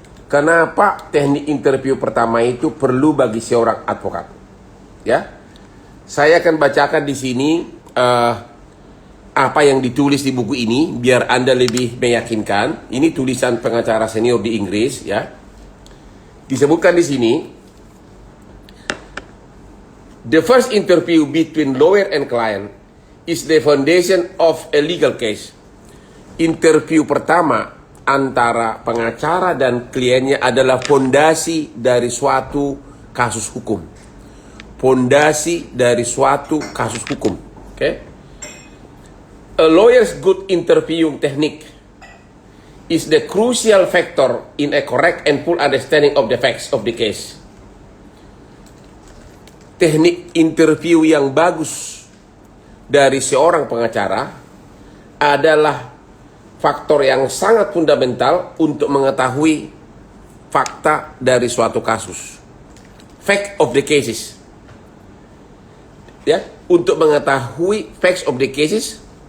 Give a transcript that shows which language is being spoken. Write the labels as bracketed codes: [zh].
[id] Kenapa teknik interview pertama itu perlu bagi seorang advokat? Ya. Saya akan bacakan di sini apa yang ditulis di buku ini biar Anda lebih meyakinkan. Ini tulisan pengacara senior di Inggris ya. Disebutkan di sini, [en] the first interview between lawyer and client is the foundation of a legal case. [id] Interview pertama antara pengacara dan kliennya adalah fondasi dari suatu kasus hukum. Fondasi dari suatu kasus hukum. Oke? [en] A lawyer's good interviewing technique is the crucial factor in a correct and full understanding of the facts of the case. [id] Teknik interview yang bagus dari seorang pengacara adalah faktor yang sangat fundamental untuk mengetahui fakta dari suatu kasus. [en] Fact of the cases. [id] Ya, untuk mengetahui [en] facts of the cases.